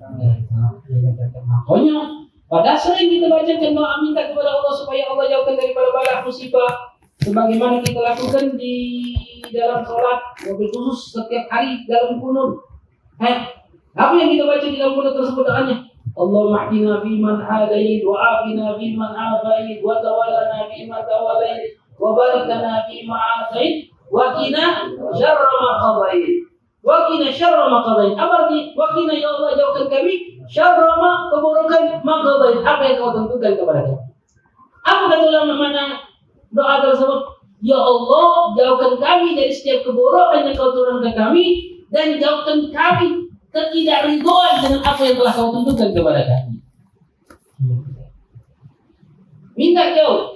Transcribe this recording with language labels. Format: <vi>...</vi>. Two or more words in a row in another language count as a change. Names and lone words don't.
<id>Makanya pada sering kita bacakan doa minta kepada Allah supaya Allah jauhkan daripada bala musibah, sebagaimana kita lakukan di dalam sholat, mobil khusus setiap hari dalam kunut. Apa yang kita baca di dalam kunut tersebut doanya?</id> <ar>اللهم اهدنا فيمن هديت وعافنا فيمن عافيت وتولنا فيمن توليت وبارك لنا فيما أعطيت وقنا شر ما قضيت. وقنا شر ما قضيت.</ar> <id>Apa arti</id> <ar>وقنا</ar> <id>ya Allah jauhkan kami</id> <ar>شر ما</ar> <id>keburukan</id> <ar>ما قضيت.</ar> <id>Apa yang kau tentukan kepada kami? Apa kata ulama mana doa tersebut? Ya Allah jauhkan kami dari setiap keburukan yang kau turunkan kami dan jauhkan kami ketidakridhoan dengan apa yang telah kau tentukan kepada kami. Minta jauh.</id>